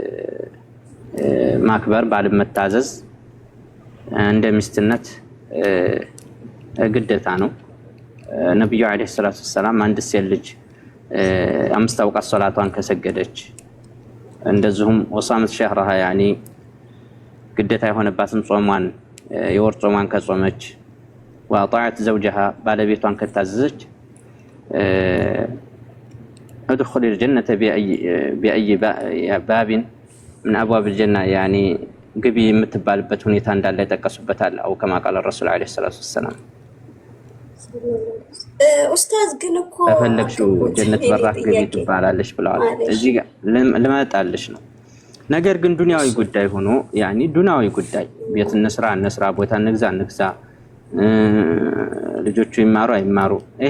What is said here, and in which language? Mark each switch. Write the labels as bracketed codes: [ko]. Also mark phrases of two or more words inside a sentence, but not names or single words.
[am] ማክበር፣ ባል መታዘዝ እንደ ሚስትነት ግዴታ ነው። ነብዩ [ar] عليه الصلاة السلام [am] አንድ ሴት ልጅ 5 አውቃት ሶላቷን ከሰገደች እንደዚሁም [ar] وصامت شهرها [am] ያኒ ግዴታ የሆነባትን ጾሟን የወር ጾሟን ከጾመች [ar] وطاعت زوجها [am] ባለቤቷን ከታዘዘች [ar] ادخل الجنة بأي باب من أبواب الجنة يعني [am] ግቢ የምትባልበት ሁኔታ እንዳለ ተቀሱበታል። [ar] او كما قال رسول عليه الصلاة السلام [am] ኡስታዝ ግን እኮ ተፈለግሽው ጀነት በራፍ ግቢ ትባላለሽ ብለዋል። እዚህ ጋር ልመጣልሽ ነው። ነገር ግን ዱንያዊ ጉዳይ ሆኖ ያኒ ዱንያዊ ጉዳይ ቤት እንስራ ቦታ እንግዛ ልጆቹ ይማሩ አይማሩ ይሄ